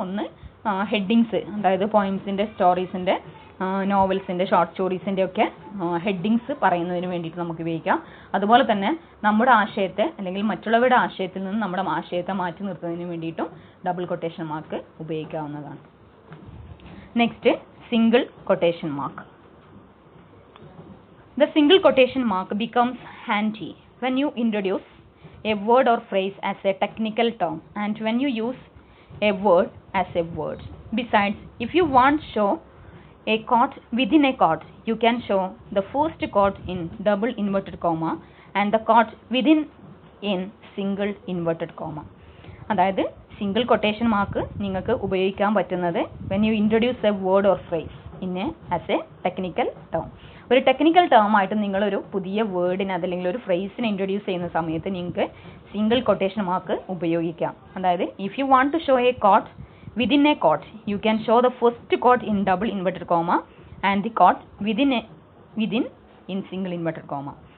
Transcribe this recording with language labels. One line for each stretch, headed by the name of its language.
Malayalam: ഒന്ന് ഹെഡിങ്സ്, അതായത് പോയിംസിൻ്റെ, സ്റ്റോറീസിൻ്റെ, നോവൽസിൻ്റെ, ഷോർട്ട് സ്റ്റോറീസിൻ്റെ ഒക്കെ ഹെഡിങ്സ് പറയുന്നതിന് വേണ്ടിയിട്ട് നമുക്ക് ഉപയോഗിക്കാം. അതുപോലെ തന്നെ നമ്മുടെ ആശയത്തെ അല്ലെങ്കിൽ മറ്റുള്ളവരുടെ ആശയത്തിൽ നിന്ന് നമ്മുടെ ആശയത്തെ മാറ്റി നിർത്തുന്നതിന് വേണ്ടിയിട്ടും ഡബിൾ കൊട്ടേഷൻ മാർക്ക് ഉപയോഗിക്കാവുന്നതാണ്. Next, single quotation mark.
English: The single quotation mark becomes handy when you introduce a word or phrase as a technical term and when you use a word as a word. Besides, if you want to show a chord within a chord, you can show the first chord in double inverted comma and the chord within in single inverted comma.
Malayalam: അതായത് single quotation mark നിങ്ങൾക്ക് ഉപയോഗിക്കാൻ പറ്റുന്നത്
English: when you introduce a word or phrase as a technical term.
Malayalam: ഒരു technical term ആയിട്ട് നിങ്ങളൊരു പുതിയ വേർഡിനെ അതല്ലെങ്കിൽ ഒരു ഫ്രേസിനെ ഇൻട്രൊഡ്യൂസ് ചെയ്യുന്ന സമയത്ത് നിങ്ങൾക്ക് സിംഗിൾ കൊട്ടേഷൻ മാർക്ക് ഉപയോഗിക്കാം.
English: അതായത് if you want to show a quote within a quote, you can show the first quote in double inverted comma and the quote within in single inverted comma.